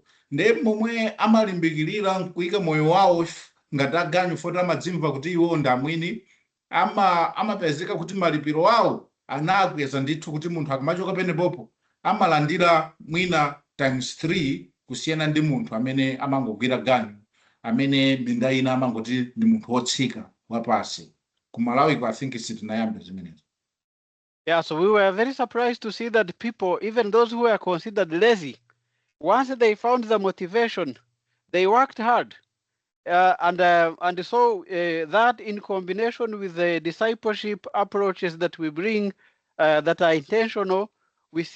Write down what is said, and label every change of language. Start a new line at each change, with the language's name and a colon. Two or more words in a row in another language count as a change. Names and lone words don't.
Nyanja: Nde momwe amalimbikirira nkuyika moyo wawo ngati aganyu foti amadzimva kuti iwo ndi amwini, amapezeka kuti malipiro awo anakweza ndithu, kuti munthu akamachoka penepopo amalandira mwina times 3 kusiyana ndi munthu amene amangogwira ganyu, amene minda ina amangoti ndi munthu wotsika wapasi. Ku Malawi
English: I think
Nyanja: sitinayambe zimenezo.
English: Yeah, so we were very surprised to see that people, even those who were considered lazy, once they found the motivation, they worked hard. And so that in combination with the discipleship approaches that we bring that are intentional, we see